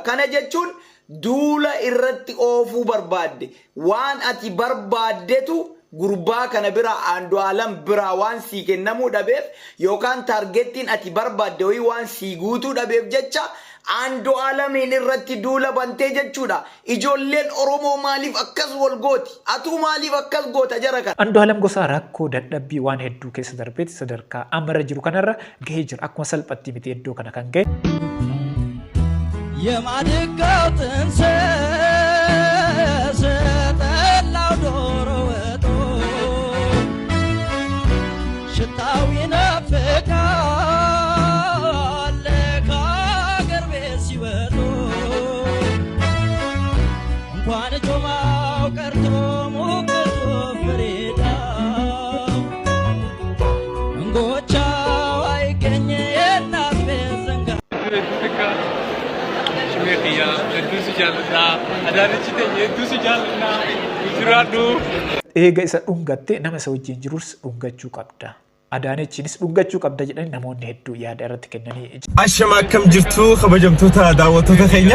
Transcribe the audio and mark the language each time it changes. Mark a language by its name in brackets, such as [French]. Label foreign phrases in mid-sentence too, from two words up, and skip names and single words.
[Oromo] Kana jechuun duula irratti oofuu barbaadde waan ati barbaaddetu gurbaa kana bira Andu'aalam bira waan sii kennamuu dhabeef yookaan targettiin ati barbaadde ho'i waan sii guutuu dhabeef jecha Andu'aalamiin irratti duula bantee jechuudha. Ijoolleen Oromoo maaliif akkas wal gooti? Atuu maaliif akkas goota jara kana? Andu'aalam Gosaa rakkoo dadhabbii waan hedduu keessa darbeeti sadarkaa amara jiru kanarra gahee jira. Akkuma salphatti miti iddoo kana kan gahe. [Amharic] የማድጋው ጥንስስ ጠላው ዶሮ ወጦ ሽታው ይናፍቃል ከአገር ቤት ሲወጡ እንኳን ጆማው ቀርቶ ሙቀቱ ፍሬዳ እንጎቻው አይገኝ የእናት ቤት ዘንጋ [Oromo] Eega isa dhungatte nama isa wajjin jirus dhungachuu qabda. Adaanechiinis dhungachuu qabda jedhanii namoonni hedduu yaada irratti kennanii. Ashama akkam jirtu kabajamtoota daawwattoota keenya.